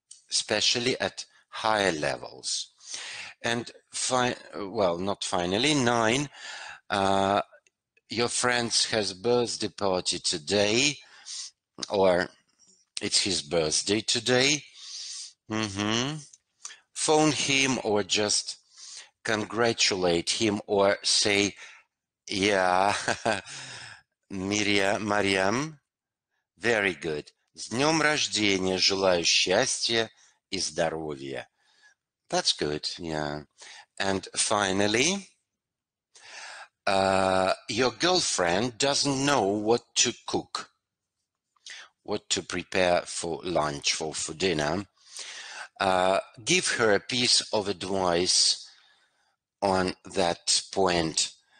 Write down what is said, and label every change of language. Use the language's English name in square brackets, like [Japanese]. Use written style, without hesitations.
[English] Especially at higher levels. And well, not finally, 9, your friend has birthday party today, or it's his birthday today. Phone him or just congratulate him or say, yeah, Mariam, very good. [Russian] С днем рождения, желаю счастья и здоровья. [English] That's good, yeah. And finally, your girlfriend doesn't know what to cook, what to prepare for lunch, for dinner. Give her a piece of advice on that point.